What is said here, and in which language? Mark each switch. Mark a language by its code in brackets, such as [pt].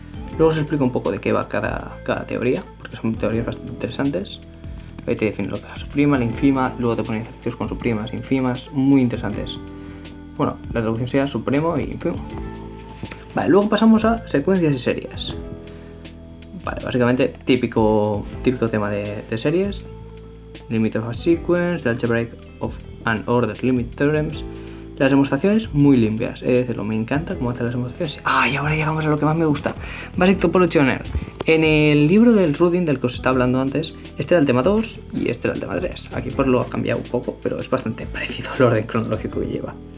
[es] Luego os explico un poco de qué va cada teoría, porque son teorías bastante interesantes. Ahí te define lo que es la subprima, la infima, luego te ponen ejercicios con subprimas, infimas, muy interesantes. Bueno, la traducción sería supremo y infimo. Vale, luego pasamos a secuencias y series. Vale, básicamente típico tema de series. [en] Limit of a sequence, the algebraic of an ordered limit theorems. [es] Las demostraciones muy limpias, es decirlo, me encanta cómo hacen las demostraciones. Y ahora llegamos a lo que más me gusta. [en] Basic Topology on R. [es] En el libro del Rudin, del que os estaba hablando antes, este era el tema 2 y este era el tema 3. Aquí pues lo ha cambiado un poco, pero es bastante parecido al orden cronológico que lleva.